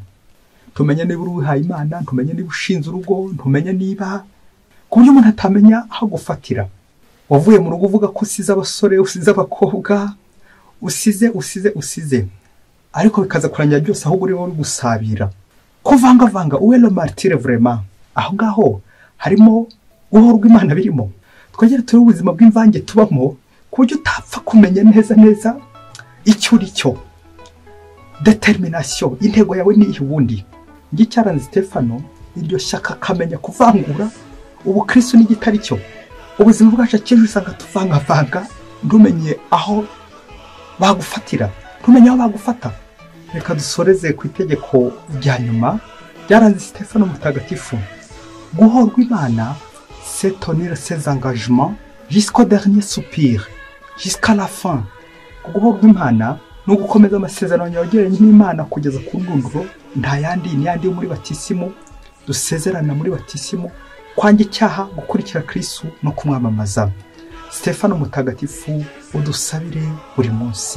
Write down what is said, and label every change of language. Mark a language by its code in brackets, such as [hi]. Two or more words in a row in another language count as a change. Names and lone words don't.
[rw] Tumenye niba wihaye Imana, tumenye niba ushinze urugo, tumenye niba, ku buryo umuntu atamenya aho gufatira. Wavuye mu rugo uvuga ko usize abasore, usize abakobwa, usize, ariko bikaza kurangira byose ahubwo uri wowe gusabira, kuvangavanga. [fr] Uwe le martyre vraiment, [rw] aho ngaho harimo guhorwa Imana birimo. Twongere turi ubuzima bw'imvange tubamo, ku buryo utapfa kumenya neza icyo uri cyo. Determination, intego yawe ni iyi. Ubundi ngicyaranze Stefano iryo shyaka kamenya kuvangura ubukristo n'igitari cyo. Ubuzima bwacu akenshi usanga tuvangavanga, ntumenye aho bagufatira, ntumenye aho bagufata. Reka dusoreze ku itegeko rya nyuma ryaranze Stefano mutagatifu: guhorwa Imana, [fr] c'est tenir ses engagements jusqu'au dernier soupir, jusqu'à la fin. [rw] Guhorwa Imana no gukomeza amasezerano yagiranye n'Imana kugeza ku ndunduro. Nta yandi ni yandi muri batisimu, dusezerana muri batisimu, kwanga icyaha, gukurikira Kristo no kumwamamaza. Stefano mutagatifu, udusabire buri munsi.